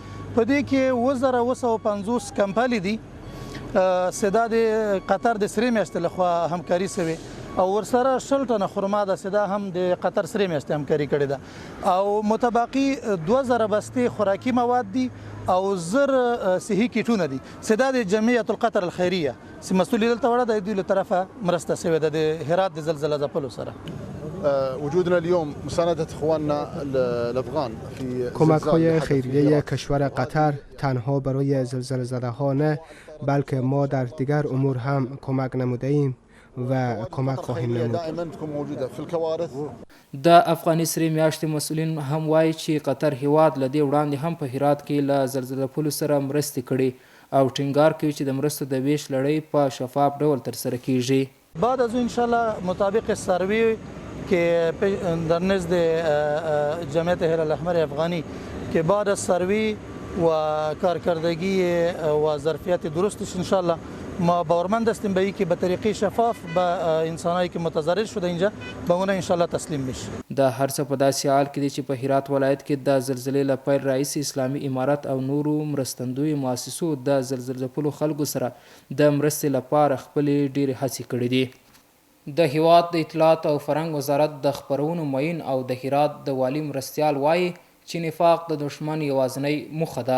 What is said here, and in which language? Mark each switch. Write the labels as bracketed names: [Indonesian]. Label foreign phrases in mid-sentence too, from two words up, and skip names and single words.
[Pashto] په دې کې 1950 کمپلې دي سدا د قطر د سرې میاشتې لخوا همکاري سوې او ورسره 60 ټنه خرما د سدا هم د قطر سرې میاشتې همکاري کړې ده او متبقي 2000 بستې خوراکي مواد دي او 1000 صحي کیټونه دي. سدا د جمعیت القطر الخیریه چې مسؤلیت دلته وړه د دوی له طرفه مرسته سوې ده د هرات د زلزله ځپلو سره. [Arabic] وجودنا اليوم مساندة اخواننا الافغان في [Persian] کمک‌های خیریه کشور قطر تنها برای زلزله زده ها نه بلکه ما در دیگر امور هم کمک نموده ایم و کمک خواهیم نمود. [Arabic] دائما تكون موجودة في الكوارث. [Pashto] د افغاني سرې میاشتې مسؤلین هم وایي چې قطر هیواد له دې وړاندې هم په هرات کې له زلزله ځپلو سره مرستې کړي او ټینګار کوي چې د مرستو د ویش لړۍ په شفاف ډول ترسره کیږي. [Persian] بعد از [Arabic] ان شاء الله [Persian] مطابق سروی که در نزد جمعیت هلال الاحمر افغانی که بعد از سروی و کارکردگی و ظرفیت درستش [Arabic] ان شاء الله [Persian] ما باورمند هستیم به اینکه به طریقه شفاف به انسانایی که متضرر شده اینجا به اون [Arabic] ان شاء الله [Persian] تسلیم میشه. [Pashto] د هر څه په داسې حال کې دي چې په هرات ولایت کې د زلزلې له پیل راهیسې اسلامي امارت او نورو مرستندویو مؤسسو د زلزل ځپلو خلکو سره د مرستې لپاره خپلې ډېرې هڅې کړې دي. د هیواد د اطلاعات او فرهنګ وزارت د خپرونو معین او د هرات د والي مرستیال وایي چې نفاق د دشمن یوازینۍ موخه ده.